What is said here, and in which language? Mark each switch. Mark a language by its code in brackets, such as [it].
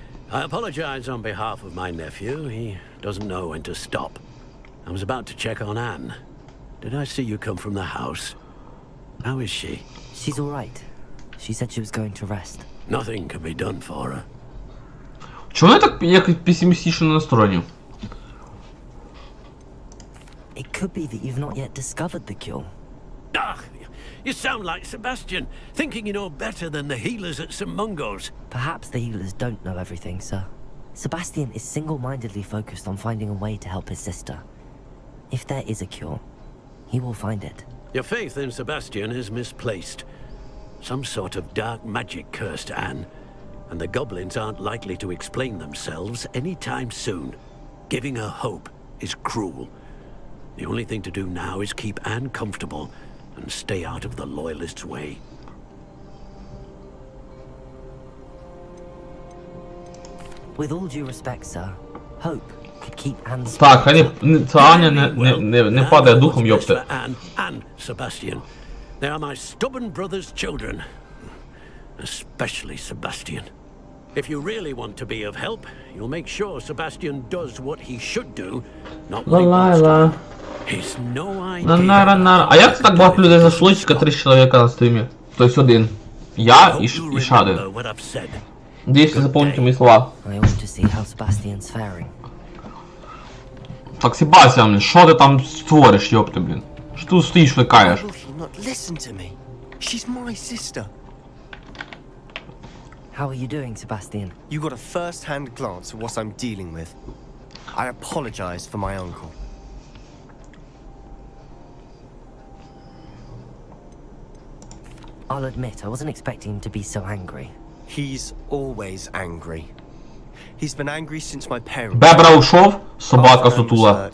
[en] I apologize on behalf of my nephew. He doesn't know when to stop. I was about to check on Anne. Did I see you come from the house? How is she? She's all right. She said she was going to rest. Nothing can be done for her. [uk] Чому я так як песимістично настроєний? [en] It could be that you've not yet discovered the cure. Ah, you sound like Sebastian, thinking you know better than the healers at St. Mungo's. Perhaps the healers don't know everything, sir. Sebastian is single-mindedly focused on finding a way to help his sister. If there is a cure, he will find it. Your faith in Sebastian is misplaced. Some sort of dark magic cursed Anne, and the goblins aren't likely to explain themselves anytime soon. Giving her hope is cruel. The only thing to do now is keep Anne comfortable and stay out of the Loyalists' way. With all due respect, sir, hope could keep Anne's... [uk] Так, хай ця Аня не падає духом, йопте. [en] Anne and Sebastian. They are my stubborn brother's children. Especially Sebastian. If you really want to be of help, you'll make sure Sebastian does what he should do, not what he wants to. He's no idea. [uk] А як це так багато людей зайшло, тільки 3 чоловіка на стрімі? Тобто один. Я і ще один. Надіюсь, запомните мої слова. [en] I ought to see how Sebastian's faring. [uk] Так, Себастьян, що ти там створиш, йопти, блін? Що ти стоїш, викаєш? [en] Why will she not listen to me? She's my sister. How are you doing, Sebastian? You got a first-hand glance at what I'm dealing with. I apologize for my uncle. I'll admit, I wasn't expecting him to be so angry. He's always angry. He's been angry since my parents... [uk] Бебра ушов, собака сутула.